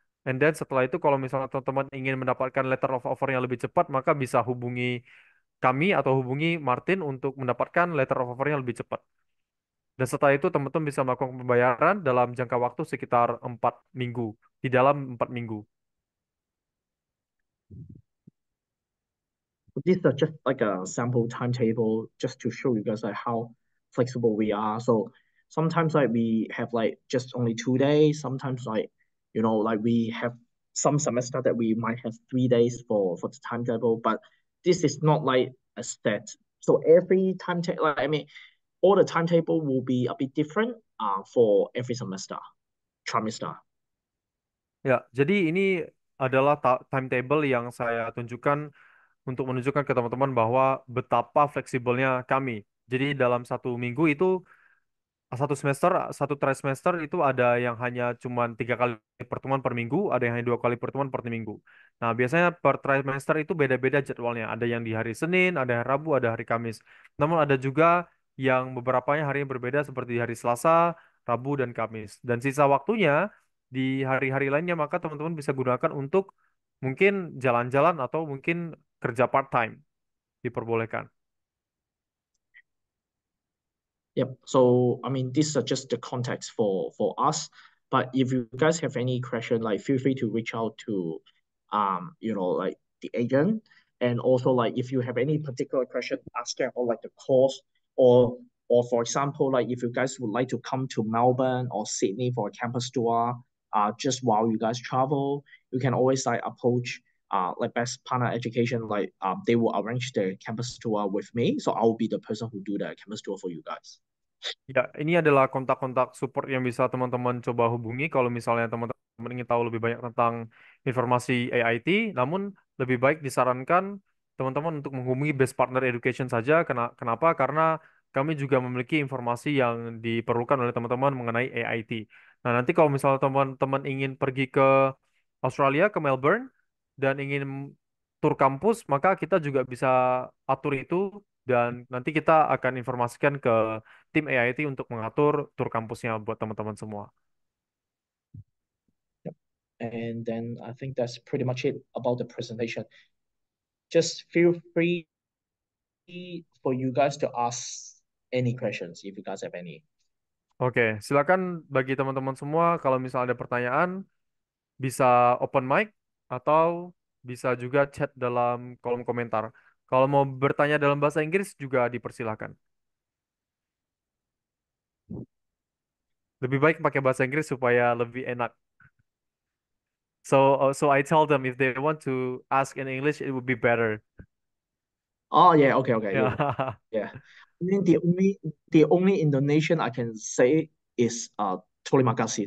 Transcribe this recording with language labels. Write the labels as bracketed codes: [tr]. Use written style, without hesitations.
[en] And then [id] setelah itu kalau misalnya teman-teman ingin mendapatkan letter of offer yang lebih cepat, maka bisa hubungi kami atau hubungi Martin untuk mendapatkan letter of offer yang lebih cepat. Dan setelah itu teman-teman bisa melakukan pembayaran dalam jangka waktu sekitar 4 minggu, di dalam 4 minggu. [en] These are just like a sample timetable just to show you guys like how flexible we are. So sometimes like we have like just only 2 days. Sometimes like like we have some semester that we might have 3 days for the timetable, but this is not like a set. So every timetable, like, I mean, all the timetable will be a bit different for every semester, trimester. [id] Ya, jadi ini adalah timetable yang saya tunjukkan untuk menunjukkan ke teman-teman bahwa betapa fleksibelnya kami. Jadi dalam 1 minggu itu satu semester, satu trimester itu ada yang hanya cuma 3 kali pertemuan per minggu, ada yang hanya 2 kali pertemuan per minggu. Nah, biasanya per trimester itu beda-beda jadwalnya. Ada yang di hari Senin, ada hari Rabu, ada hari Kamis. Namun ada juga yang beberapanya harinya berbeda seperti di hari Selasa, Rabu, dan Kamis. Dan sisa waktunya di hari-hari lainnya maka teman-teman bisa gunakan untuk mungkin jalan-jalan atau mungkin kerja part-time diperbolehkan. [en] Yep. So I mean, these are just the context for us. But if you guys have any question, like feel free to reach out to, like the agent, and also like if you have any particular question, ask them or like the course, or for example, like if you guys would like to come to Melbourne or Sydney for a campus tour, just while you guys travel, you can always like approach like Best Partner Education, like they will arrange the campus tour with me, so I will be the person who do the campus tour for you guys. [id] Ya, ini adalah kontak-kontak support yang bisa teman-teman coba hubungi kalau misalnya teman-teman ingin tahu lebih banyak tentang informasi AIT. Namun lebih baik disarankan teman-teman untuk menghubungi Best Partner Education saja. Kenapa? Karena kami juga memiliki informasi yang diperlukan oleh teman-teman mengenai AIT. Nah, nanti kalau misalnya teman-teman ingin pergi ke Australia, ke Melbourne, dan ingin tur kampus, maka kita juga bisa atur itu dan nanti kita akan informasikan ke tim AIT untuk mengatur tur kampusnya buat teman-teman semua. [en] Yep. And then I think that's pretty much it about the presentation. Just feel free for you guys to ask any questions if you guys have any. [id] Oke, silakan bagi teman-teman semua kalau misalnya ada pertanyaan bisa open mic atau bisa juga chat dalam kolom komentar. Kalau mau bertanya dalam bahasa Inggris juga dipersilahkan. Lebih baik pakai bahasa Inggris supaya lebih enak. [en] So I tell them if they want to ask in English, it would be better. Oh yeah, okay, okay, yeah, Yeah. yeah. I mean the only Indonesian I can say is [id] terima kasih.